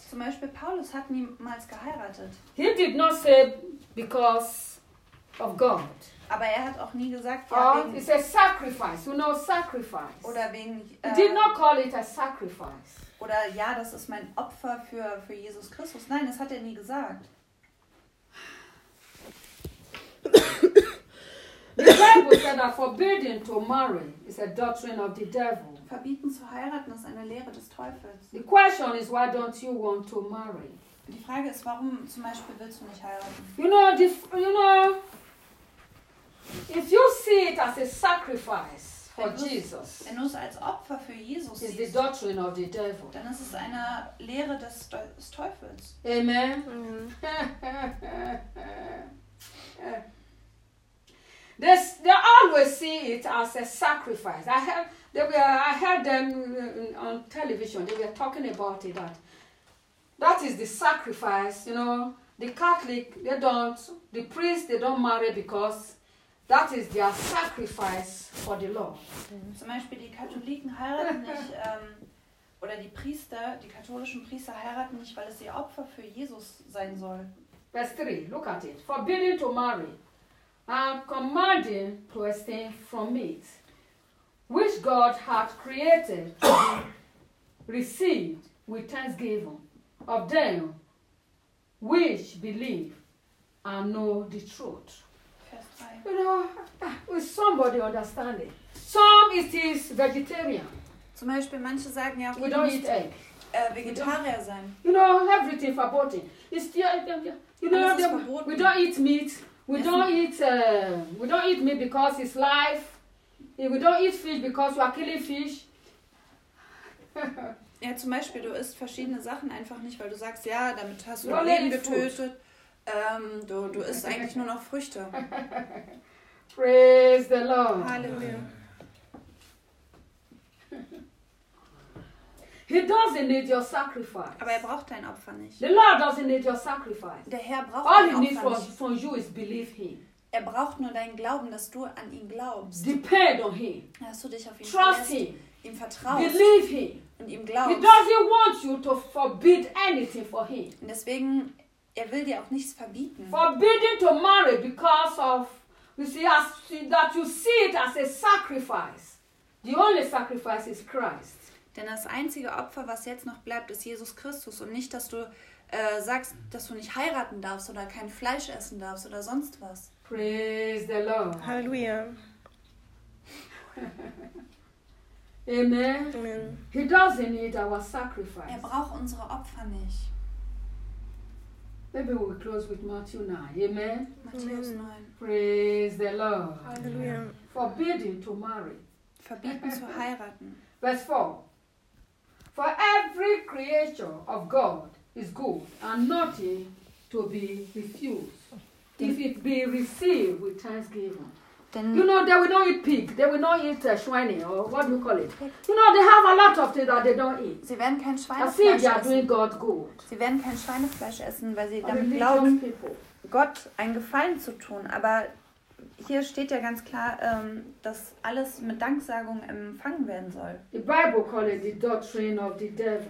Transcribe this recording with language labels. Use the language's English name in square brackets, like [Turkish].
[German] Zum Beispiel, Paulus hat niemals geheiratet. [English] He did not say because of God. [German] Aber er hat auch nie gesagt, [English] ja, it's a sacrifice, you know, sacrifice. [German] Oder wegen, [English] he did not call it a sacrifice. [German] Oder ja, das ist mein Opfer für Jesus Christus. Nein, das hat er nie gesagt. [English] The Bible said that forbidding to marry is a doctrine of the devil. [German] Verbieten zu heiraten ist eine Lehre des Teufels. [English] The question is, why don't you want to marry? [German] Die Frage ist, warum zum Beispiel willst du nicht heiraten? [English] You know, if you see it as a sacrifice for Jesus, [German] wenn du es als Opfer für Jesus siehst, [English] is the doctrine of the devil. [German] Dann ist es eine Lehre des Teufels. [English] Amen. Mm-hmm. They always see it as a sacrifice. I heard them on television. They were talking about it. That is the sacrifice. You know, the Catholic, they don't. The priest, they don't marry because that is their sacrifice for the Lord. [German] Zum Beispiel die Katholiken heiraten nicht, oder die Priester, die katholischen Priester heiraten nicht, weil es ihr Opfer für Jesus sein soll. [English] Verse 3, look at it. Forbidden to marry. and commanding to abstain from meat, which God hath created to be received with thanksgiving of them which believe and know the truth. You know, with somebody understanding. Some it is vegetarian. [German] Zum Beispiel, manche sagen ja, [English] we don't eat egg. [German] Vegetarier sein. [English] You know, everything verboten. You know, we don't eat meat. We don't eat meat because it's life. We don't eat fish because we are killing fish. [German] Ja, zum Beispiel, du isst verschiedene Sachen einfach nicht, weil du sagst, ja, damit hast du dein Leben getötet. Du isst eigentlich nur noch Früchte. [English] Praise the Lord. [German] Halleluja. [English] He doesn't need your sacrifice. [German] Aber er braucht dein Opfer nicht. [English] The Lord doesn't need your sacrifice. [German] Der Herr braucht [English] all [German] dein Opfer nicht. [English] From you is believe him. [German] Er braucht nur deinen Glauben, dass du an ihn glaubst. [English] Depend on him. [German] Dass du dich auf ihn [English] trust [German] lässt, [English] him. [German] Ihm vertraust. [English] Believe him. [German] Und ihm glaubst. [English] He doesn't want you to forbid anything for him. [German] Und deswegen, er will dir auch nichts verbieten. [English] Forbidding to marry because of, you see, as, that you see it as a sacrifice. The only sacrifice is Christ. [German] Denn das einzige Opfer, was jetzt noch bleibt, ist Jesus Christus. Und nicht, dass du sagst, dass du nicht heiraten darfst oder kein Fleisch essen darfst oder sonst was. [English] Praise the Lord. [German] Halleluja. [English] Amen. Amen. He doesn't need our sacrifice. [German] Er braucht unsere Opfer nicht. [English] Maybe we close with Matthew 9. Amen. [German] Matthäus 9. [English] Praise the Lord. [German] Halleluja. [English] Forbidden to marry. [German] Verbieten zu heiraten. Vers 4. [English] For every creature of God is good and nothing to be refused if it be received with thanksgiving. Then you know, they will not eat pig, they will not eat schweine, or what do you call it? You know, they have a lot of things that they don't eat. [German] Sie werden kein Schweinefleisch essen. [English] I see they are doing God good. [German] Sie werden kein Schweinefleisch essen, weil sie damit glauben, Gott einen Gefallen zu tun. Aber hier steht ja ganz klar, dass alles mit Danksagung empfangen werden soll. [English] The Bible calls it the doctrine of the devil.